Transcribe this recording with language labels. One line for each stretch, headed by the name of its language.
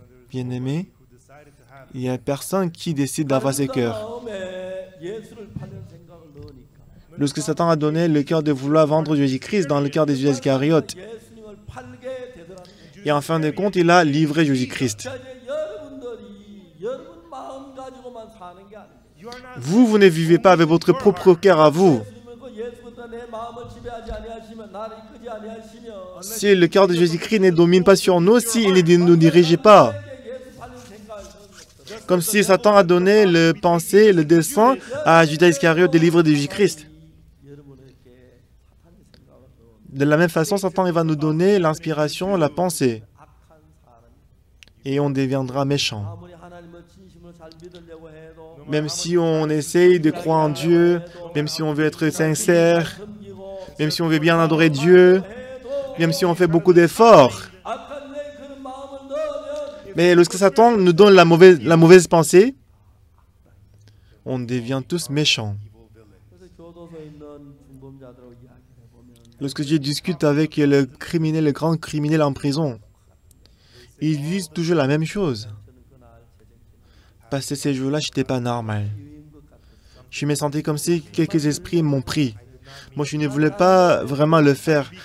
French: Bien-aimé, il n'y a personne qui décide d'avoir ses cœurs.
Korean: 마음에 예수를 팔려는 생각을 넣으니까
French: Lorsque Satan a donné le cœur de vouloir vendre Jésus-Christ dans le cœur de Judas Iscariote,
Korean: 예수님을 팔게 되더라는 거죠.
French: et en fin de compte, il a livré Jésus-Christ.
Korean: 자, 이제 여러분들이 여러분 마음 가지고만 사는 게 아닙니다.
French: Vous ne vivez pas avec votre propre cœur à vous.
Korean: 예수님은 그 예수부터 내 마음을 지배하지 아니하시면 나를 이끄지 아니하시면
French: Si le cœur de Jésus-Christ ne domine pas sur nous, s'il ne nous dirige pas,
Korean: 예수 팔리는 생각을 넣는
French: comme si Satan a donné le pensée, le dessein à Judas Iscariote de livrer de Jésus-Christ.
Korean: 여러분에게 사탄의 생각을 넣은
French: De la même façon, Satan il va nous donner l'inspiration, la pensée,
Korean: 악한 사람이
French: et on deviendra méchant.
Korean: 아무리 하나님을 진심으로 잘 믿으려고 해도
French: Même si on essaye de croire en Dieu, même si on veut être sincère,
Korean: 섬기고
French: même si on veut bien adorer Dieu, même si on fait beaucoup d'efforts.
Korean: 악한 내 그런 마음을 넣으면
French: Mais lorsque Satan nous donne la mauvaise pensée, on devient tous méchants.
Korean: 그래서 교도소에 있는 중범자들하고 이야기를 해보면
French: Lorsque je discute avec le grand criminel en prison, Ils disent toujours la même chose. Parce que ces jours-là, je n'étais pas normal. Je me sentais comme si quelques esprits m'ont pris. Moi, je ne voulais pas vraiment le faire.